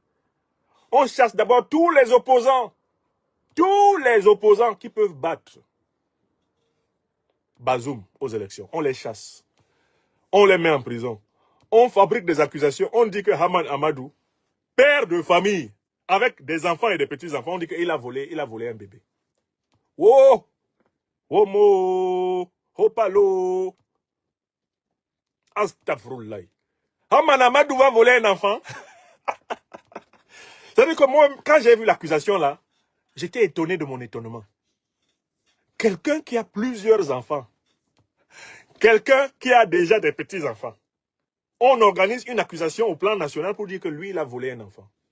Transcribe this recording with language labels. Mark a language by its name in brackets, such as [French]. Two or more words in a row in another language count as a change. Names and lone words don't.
[French] On chasse d'abord tous les opposants qui peuvent battre Bazoum aux élections. On les chasse. On les met en prison. On fabrique des accusations. On dit que Haman Amadou, père de famille, avec des enfants et des petits-enfants, on dit qu'il a volé un bébé. Oh! Homo! Hopalo! Astagfirullah. Haman Amadou va voler un enfant. C'est-à-dire que moi, quand j'ai vu l'accusation là, j'étais étonné de mon étonnement. Quelqu'un qui a plusieurs enfants, quelqu'un qui a déjà des petits-enfants, on organise une accusation au plan national pour dire que lui, il a volé un enfant.